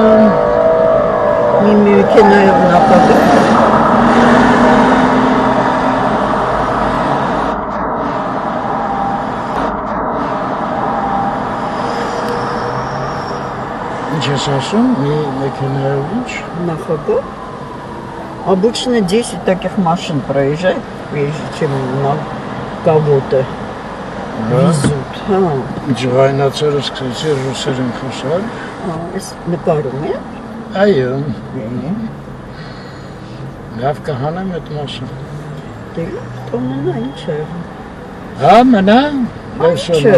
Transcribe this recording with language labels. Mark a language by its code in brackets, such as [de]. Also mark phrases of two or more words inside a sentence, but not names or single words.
[hy] մի մեքենայով նախագծում։ ինչ ես ասում, մի մեքենայով ինչ, [ru] Նախագծում։ Обычно 10 таких машин проезжает, прежде чем на кого-то везут. [hy] ջղայնացերը սկսեցի ռուսերեն խոսալ, Այս նկարում է։ այո, լավ կհանեմ այդ մասը, Դե տոննա ինչ է։ հա մնա, Ինչ է։